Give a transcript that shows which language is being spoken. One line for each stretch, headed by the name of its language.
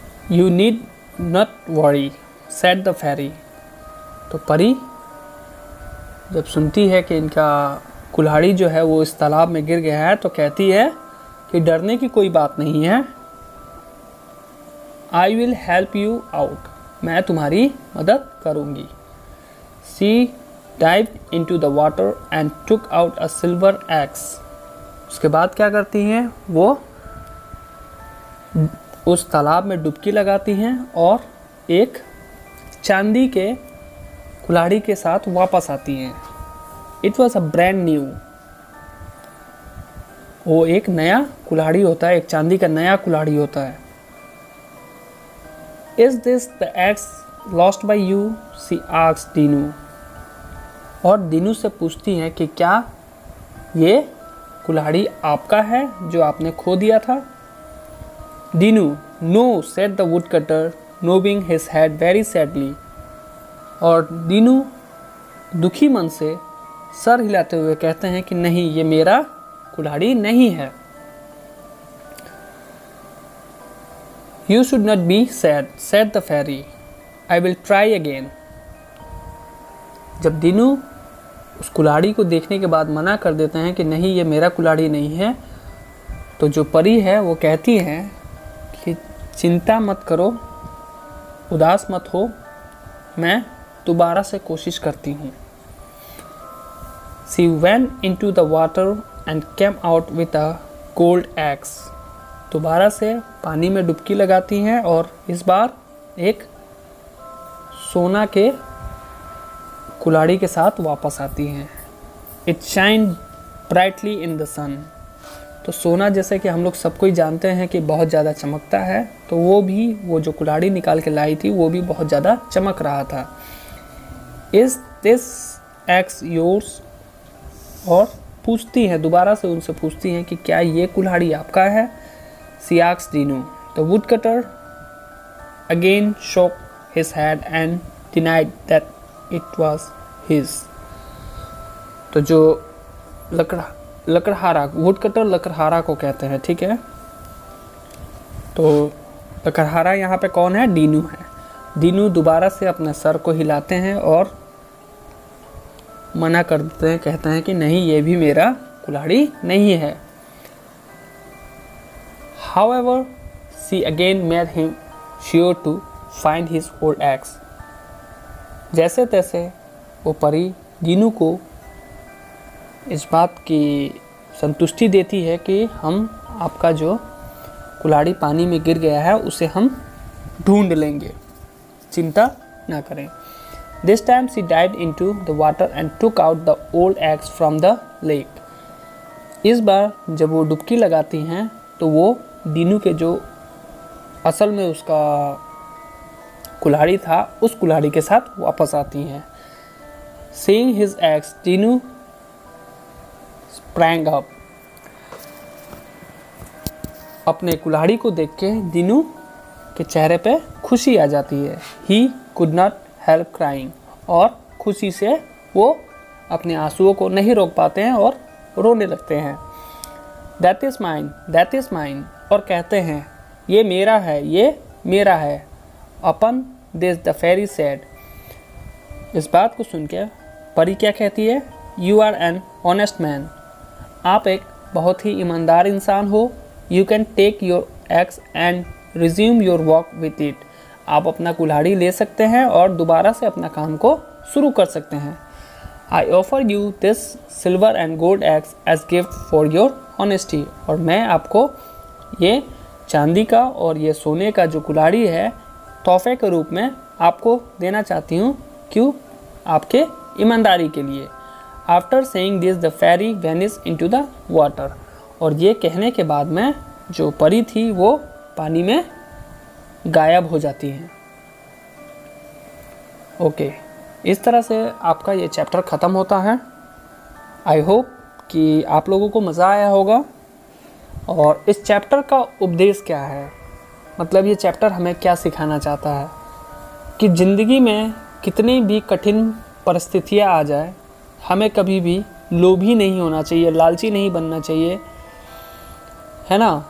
English: You need not worry said the fairy.
Hindi: तो परी जब सुनती है कि इनका कुल्हाड़ी जो है वो इस तालाब में गिर गया है तो कहती है कि डरने की कोई बात नहीं है।
English: I will help you out,
Hindi: मैं तुम्हारी मदद करूँगी।
English: She dived into the water and took out a silver axe.
Hindi: उसके बाद क्या करती हैं? वो उस तालाब में डुबकी लगाती हैं और एक चांदी के कुल्हाड़ी के साथ वापस आती हैं।
English: It was a brand new.
Hindi: वो एक नया कुल्हाड़ी होता है, एक चांदी का नया कुल्हाड़ी होता है।
English: Is this the axe lost by you? She asked Dinu.
Hindi: और दीनू से पूछती हैं कि क्या ये कुल्हाड़ी आपका है जो आपने खो दिया था।
English: Dinu, no, said the woodcutter, nodding his head very sadly.
Hindi: और दीनू दुखी मन से सर हिलाते हुए कहते हैं कि नहीं, ये मेरा कुल्हाड़ी नहीं है।
English: You should not be sad, said the fairy. I will try again.
Hindi: जब दीनू उस कुल्हाड़ी को देखने के बाद मना कर देते हैं कि नहीं, ये मेरा कुल्हाड़ी नहीं है, तो जो परी है वो कहती है कि चिंता मत करो, उदास मत हो, मैं दोबारा से कोशिश करती हूँ।
English: She went into the water and came out with a gold axe.
Hindi: दोबारा से पानी में डुबकी लगाती हैं और इस बार एक सोना के कुल्हाड़ी के साथ वापस आती हैं।
English: It shined brightly in the sun.
Hindi: तो सोना जैसे कि हम लोग सब कोई जानते हैं कि बहुत ज़्यादा चमकता है, तो वो जो कुल्हाड़ी निकाल के लाई थी वो भी बहुत ज़्यादा चमक रहा था।
English: Is this axe yours?
Hindi: और पूछती हैं, दोबारा से उनसे पूछती हैं कि क्या ये कुल्हाड़ी आपका है।
English: She asked Dinu. The woodcutter again shook his head and denied that it was his.
Hindi: तो जो लकड़हारा, वुडकटर लकड़हारा को कहते हैं, ठीक है। तो लकड़हारा यहाँ पे कौन है? दीनू है। दीनू दोबारा से अपने सर को हिलाते हैं और मना कर देते हैं, कहते हैं कि नहीं, ये भी मेरा कुल्हाड़ी नहीं है।
English: However, she again made him sure to find his old axe.
Hindi: जैसे तैसे वो परी दीनू को इस बात की संतुष्टि देती है कि हम आपका जो कुल्हाड़ी पानी में गिर गया है उसे हम ढूंढ लेंगे, चिंता ना करें।
English: This time she dived into the water and took out the old axe from the lake.
Hindi: इस बार जब वो डुबकी लगाती हैं तो वो दीनू के जो असल में उसका कुल्हाड़ी था उस कुल्हाड़ी के साथ वापस आती हैं।
English: Seeing his axe, Dinu sprang up.
Hindi: अपने कुल्हाड़ी को देख के दीनू के चेहरे पे खुशी आ जाती है।
English: He could not help crying.
Hindi: और खुशी से वो अपने आंसुओं को नहीं रोक पाते हैं और रोने लगते हैं।
English: That is mine, that is mine.
Hindi: और कहते हैं ये मेरा है, ये मेरा है।
English: Upon this the fairy said.
Hindi: इस बात को सुन के परी क्या कहती है?
English: You are an honest man.
Hindi: आप एक बहुत ही ईमानदार इंसान हो।
English: You can take your axe and resume your work with it.
Hindi: आप अपना कुल्हाड़ी ले सकते हैं और दोबारा से अपना काम को शुरू कर सकते हैं।
English: I offer you this silver and gold axe as gift for your honesty.
Hindi: और मैं आपको ये चांदी का और ये सोने का जो कुल्हाड़ी है तोहफे के रूप में आपको देना चाहती हूँ। क्यों? आपके ईमानदारी के लिए।
English: After saying this the fairy vanished into the water.
Hindi: और ये कहने के बाद में जो परी थी वो पानी में गायब हो जाती हैं। ओके, इस तरह से आपका ये चैप्टर ख़त्म होता है।
English: I hope
Hindi: कि आप लोगों को मज़ा आया होगा। और इस चैप्टर का उपदेश क्या है, मतलब ये चैप्टर हमें क्या सिखाना चाहता है कि ज़िंदगी में कितनी भी कठिन परिस्थितियाँ आ जाए, हमें कभी भी लोभी नहीं होना चाहिए, लालची नहीं बनना चाहिए, है ना।